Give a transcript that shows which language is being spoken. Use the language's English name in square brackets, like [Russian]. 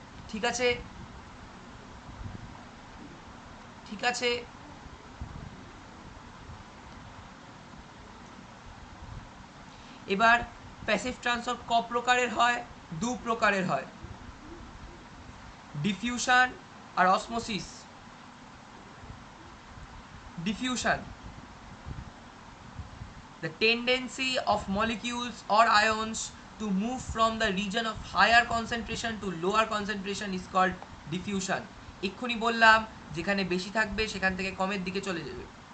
[Bangla] ঠিক আছে, ঠিক আছে, এবার প্যাসিভ ট্রান্সপোর্ট ক প্রকারের হয়? দু প্রকারের হয়, diffusion আর osmosis. [English] Diffusion, the tendency of molecules or ions to move from the region of higher concentration to lower concentration is called diffusion. [Bangla] এক্ষুনি বললাম যেখানে বেশি থাকবে সেখান থেকে কমের দিকে চলে যাবে।